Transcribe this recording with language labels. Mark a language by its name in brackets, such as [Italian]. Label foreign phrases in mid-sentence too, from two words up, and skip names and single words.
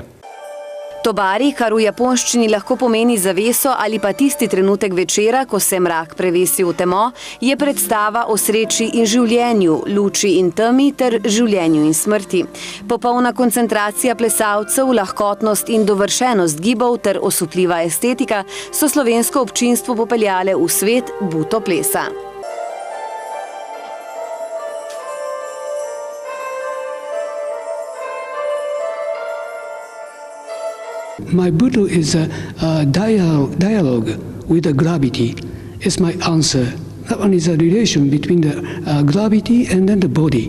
[Slovenian] Tobari, kar v japonščini lahko pomeni zaveso ali pa tisti trenutek večera, ko se mrak prevesi v temo, je predstava o sreči in življenju, luči in temi ter življenju in smrti. Popolna koncentracija plesalcev, lahkotnost in dovršenost gibov ter osupljiva estetika so slovensko občinstvo popeljale v svet Buto plesa. [English] My Buto is a dialogue with the gravity. It's my answer. That one is a relation between the gravity and then the body.